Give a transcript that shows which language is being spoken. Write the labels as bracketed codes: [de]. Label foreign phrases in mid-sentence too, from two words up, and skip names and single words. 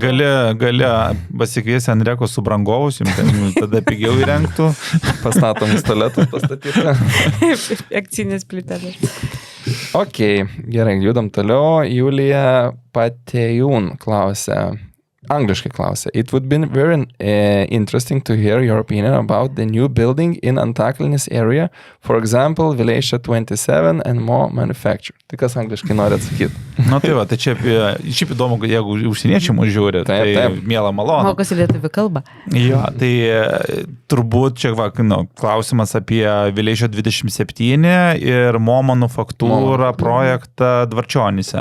[lt] Gali pasikviesti Andreko su brangovus, jums tada pigiau įrengtų. Pastatomus tualetus pastatyti. Akcinės plytelės. Ok, gerai, judam toliau. Julija Patejūn klausia. Angliškai klausia. [en] It would be very interesting to hear your opinion about the new building in Antakalnis area, for example, Vileišio 27 and more manufacture. [lt] Tai kas angliškai nori atsakyti? Na tai va, tai čia šiaip įdomu, jeigu užsieniečiai mūsų žiūri, tai miela malonu. Mokosi lietuvių kalbą. Jo, tai turbūt čia klausimas apie Vileišio 27 ir Mo manufaktūrą projektą Dvarčionyse.